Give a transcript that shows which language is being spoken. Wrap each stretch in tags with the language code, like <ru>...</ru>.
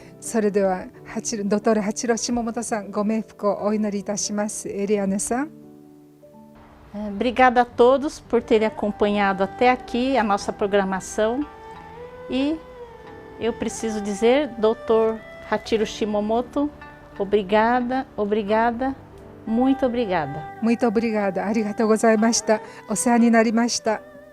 <ja>それではドトール八郎下本さん、ご冥福をお祈りいたします。エリアネさん。</ja> <pt>Obrigada a todos por terem acompanhado até aqui a nossa programação. E eu preciso dizer, Dr. Hachiro Shimomoto, obrigada, muito obrigada. Muito obrigada.</pt> <ja>ありがとうございました。お世話になりました。</ja>